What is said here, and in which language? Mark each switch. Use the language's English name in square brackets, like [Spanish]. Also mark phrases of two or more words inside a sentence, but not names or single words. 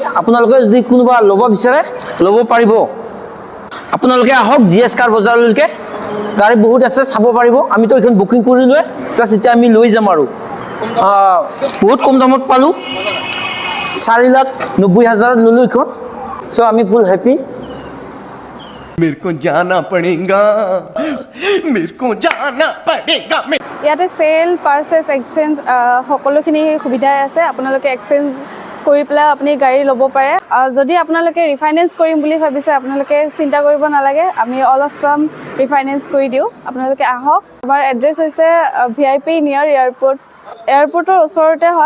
[Assamese] আপোনালোকে যদি কোনোবা ল'ব বিচাৰে ল'ব পাৰিব। আপোনালোকে আহক GS কাৰ বজাৰলৈকে, গাড়ী বহুত আছে, চাব পাৰিব। আমিতো এইখন বুকিং কৰিলোৱে, জাষ্ট এতিয়া আমি লৈ যাম আৰু বহুত কম দামত পালোঁ। 4,90,000 ল'লোঁ এইখন। চ' আমি [English] full happy. [Hindi] मेरे को जाना पड़ेगा, मेरे को जाना पड़ेगा। [Assamese] ইয়াতে চেল, পাৰ্চেছ, এক্সচেঞ্জ সকলোখিনি সুবিধাই আছে। আপোনালোকে এক্সচেঞ্জ কৰি পেলাই আপুনি গাড়ী ল'ব পাৰে। যদি আপোনালোকে ৰিফাইনেন্স কৰিম বুলি ভাবিছে, আপোনালোকে চিন্তা কৰিব নালাগে, আমি [English] all of cham [Assamese] ৰিফাইনেন্স কৰি দিওঁ। আপোনালোকে আহক। আমাৰ এড্ৰেছ হৈছে VIP [English] near airport, [Assamese] এয়াৰপৰ্টৰ ওচৰতে হয়।